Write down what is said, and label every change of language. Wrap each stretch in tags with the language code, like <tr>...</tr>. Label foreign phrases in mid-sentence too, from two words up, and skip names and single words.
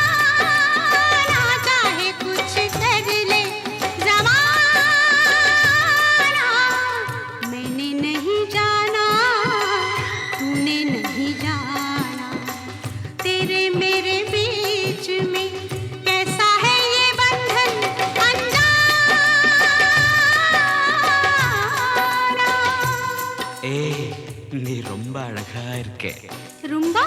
<hi>चाहे कुछ कर ले ज़माना, मैंने नहीं जाना, तूने नहीं जाना, तेरे मेरे बीच में कैसा है ये बंधन अनजाना।</hi> <ta>ஏய், நீ ரொம்ப அழகா இருக்க. रुम्बा?</ta>